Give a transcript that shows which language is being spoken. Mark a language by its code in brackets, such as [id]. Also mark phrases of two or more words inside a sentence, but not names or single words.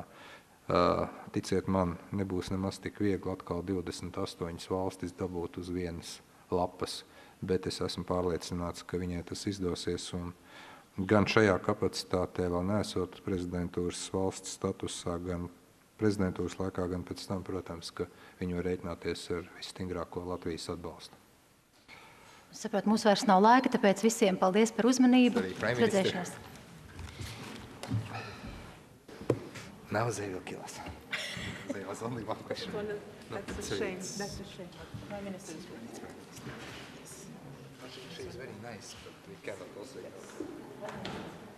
[lv] Ticiet man, nebūs nemaz tik viegli atkal 28 valstis dabūt uz vienas lapas, bet es esmu pārliecināts, ka viņai tas izdosies, un gan šajā kapacitātē vēl neesot prezidentūras valsts statusā, gan prezidentūras laikā, gan pēc tam, protams, ka viņi var rēķināties ar visstingrāko Latvijas atbalstu. Saprot, mums vairs nav laika, tāpēc visiem paldies par uzmanību. Redzēšanos. [en] Now they will kill us. There was only one question. That's a shame. That's a shame. Prime Minister is right. She is very nice, but we cannot also.